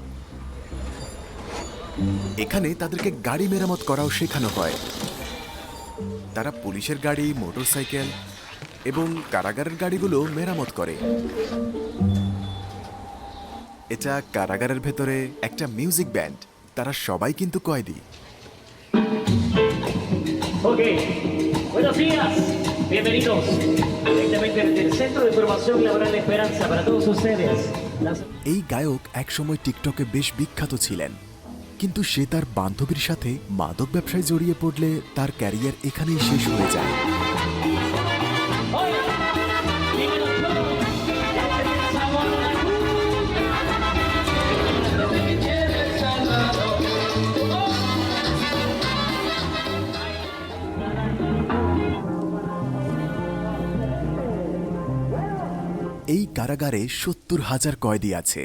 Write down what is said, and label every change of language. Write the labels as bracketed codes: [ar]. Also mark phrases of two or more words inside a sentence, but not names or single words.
[bn] এখানে তাদেরকে গাড়ি মেরামত করাও শেখানো হয়। তারা পুলিশের গাড়ি, মোটরসাইকেল এবং কারাগারের গাড়িগুলো মেরামত করে। এটা কারাগারের ভেতরে একটা [en] music band. [bn] তারা সবাই কিন্তু কয়েদি। [es] Ok, buenos días, bienvenidos directamente desde el Centro de Formación Laboral de Esperanza para todos ustedes. [bn] এই গায়ক একসময় টিকটকে বেশ বিখ্যাত ছিলেন, কিন্তু সে তার বান্ধবীর সাথে মাদক ব্যবসায় জড়িয়ে পড়লে তার ক্যারিয়ার এখানেই শেষ হয়ে যায়। [es] Hola, dímelo todo, ya tenés el sabor de la [bn] এই কারাগারে ৭০,০০০ কয়েদি আছে।